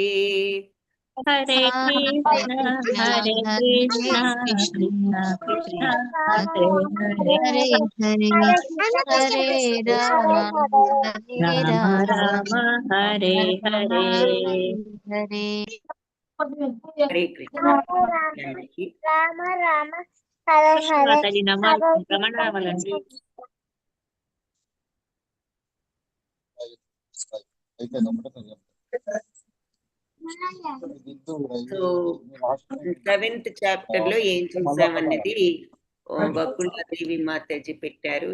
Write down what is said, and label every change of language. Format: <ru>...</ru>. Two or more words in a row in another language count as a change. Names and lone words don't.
<sa>హరే కృష్ణ కృష్ణ కృష్ణ హరే హరే హరే రామ రామ రామ హరే హరే. హరే కృష్ణ. రామ రామ హరే హరే</sa> <te>తల్లి రమణరామలండి. సో 7th చాప్టర్ లో ఏం చూసామన్నది వకుళాదేవి మాతాజీ పెట్టారు.</te>